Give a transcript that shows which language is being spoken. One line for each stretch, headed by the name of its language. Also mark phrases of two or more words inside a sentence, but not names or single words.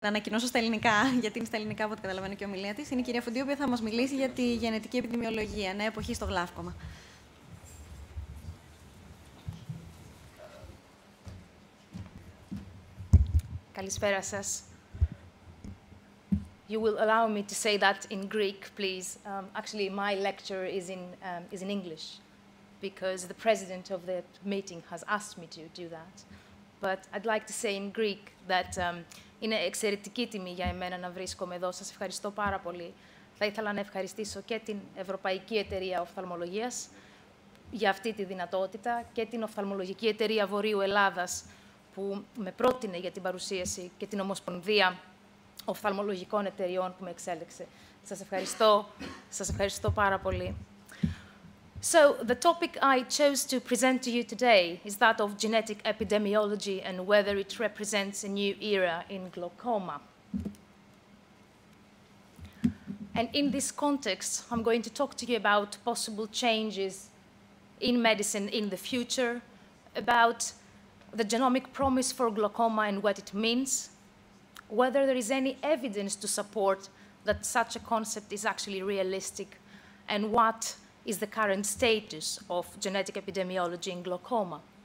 Greek: Να ανακοινώσω στα ελληνικά, γιατί είναι στα ελληνικά από ό,τι καταλαβαίνω και η ομιλία της. Είναι η κυρία Φουντή, η οποία θα μας μιλήσει για τη γενετική επιδημιολογία, νέα εποχή στο γλαύκωμα. Καλησπέρα σας.
English: You will allow me to say that in Greek, please. Actually, my lecture is in English, because the president of the meeting has asked me to do that. But I'd like to say in Greek that
Greek: είναι εξαιρετική τιμή για εμένα να βρίσκομαι εδώ. Σας ευχαριστώ πάρα πολύ. Θα ήθελα να ευχαριστήσω και την Ευρωπαϊκή Εταιρεία Οφθαλμολογίας για αυτή τη δυνατότητα και την Οφθαλμολογική Εταιρεία Βορείου Ελλάδας που με πρότεινε για την παρουσίαση και την Ομοσπονδία Οφθαλμολογικών Εταιριών που με εξέλεξε. Σας ευχαριστώ πάρα πολύ.
English: So, the topic I chose to present to you today is that of genetic epidemiology and whether it represents a new era in glaucoma. And in this context, I'm going to talk to you about possible changes in medicine in the future, about the genomic promise for glaucoma and what it means, whether there is any evidence to support that such a concept is actually realistic, and what is the current status of genetic epidemiology in glaucoma.